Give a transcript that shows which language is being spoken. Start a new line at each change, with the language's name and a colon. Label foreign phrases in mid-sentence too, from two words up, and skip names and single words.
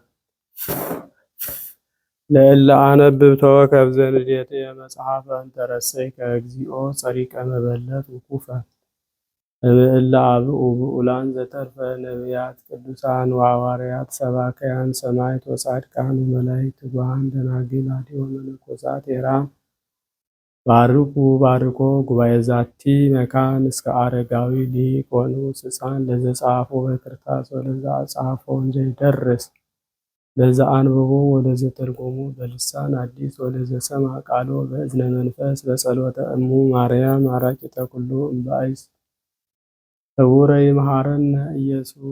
Geez: ለእለ አነብብ ተወከብ ዘንዴቴ መጽሐፈ እንተረሰይከ እግዚኦ ጸሪቀ መበለት ውኩፈ እምእለ አብኡ ብኡላን ዘተርፈ ነቢያት ቅዱሳን ወሐዋርያት ሰባክያን ሰማዕት ወጻድቃን ወመላእክት ትጉሃን ደናግል አድዮ መነኮሳት ሄራን ባርኩ ባርኮ ጉባኤ ዛቲ መካን እስከ አረጋዊ ሊቅ ወንዑስ ሕፃን ለዘጻፎ በክርታስ ወለዛ ጻፎ እንዘ ይደርስ ለዛ አንብቦ ወለዘ ተርጎሙ በልሳን አዲስ ወለዘ ሰማ ቃሎ በእዝነ መንፈስ በጸሎተ እሙ ማርያም አራቂተ ኩሉ እምባይስ ህቡረ ይምሃረነ ኢየሱስ